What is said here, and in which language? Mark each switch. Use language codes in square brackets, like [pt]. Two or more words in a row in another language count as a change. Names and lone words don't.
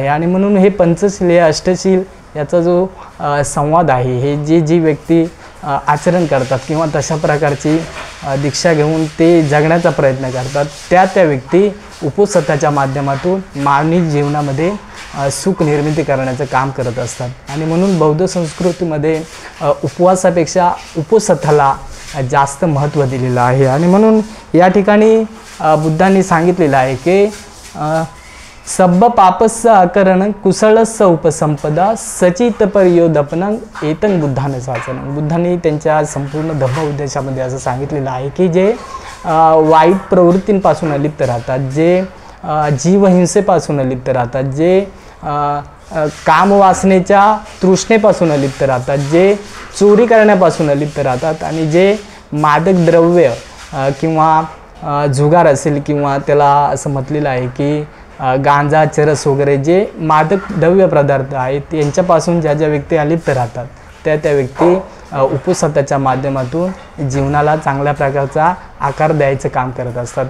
[mr] आणि म्हणून हे पंचशील, हे अष्टशील याचा जो संवाद आहे, हे जी व्यक्ती आचरण करतात किंवा तशा प्रकारची दीक्षा घेऊन ते जगण्याचा प्रयत्न करतात त्या व्यक्ती उपोसताच्या माध्यमातून मानवी जीवनामध्ये सुख निर्मिती करण्याचं काम करत असतात. आणि म्हणून बौद्ध संस्कृतीमध्ये उपवासापेक्षा उपोसताला जास्त महत्त्व दिलेलं आहे. आणि म्हणून या ठिकाणी बुद्धांनी सांगितलेलं आहे की [pi] सब्ब पापस्य अकरण कुशलस्य उपसंपदा सचित पर्योदपनं एतं बुद्धानं साचनं. [mr] बुद्धांनी त्यांच्या संपूर्ण धम्म उद्देशामध्ये असं सांगितलेलं आहे की जे वाईट प्रवृत्तींपासून अलिप्त राहतात, जे जीवहिंसेपासून अलिप्त राहतात, जे कामवासनेच्या तृष्णेपासून अलिप्त राहतात, जे चोरी करण्यापासून अलिप्त राहतात आणि जे मादक द्रव्य किंवा जुगार असेल किंवा त्याला असं म्हटलेलं आहे की गांजा, चरस वगैरे जे मादक द्रव्य पदार्थ आहेत यांच्यापासून ज्या ज्या व्यक्ती अलिप्त राहतात त्या व्यक्ती उपसताच्या माध्यमातून जीवनाला चांगल्या प्रकारचा आकार द्यायचं काम करत असतात.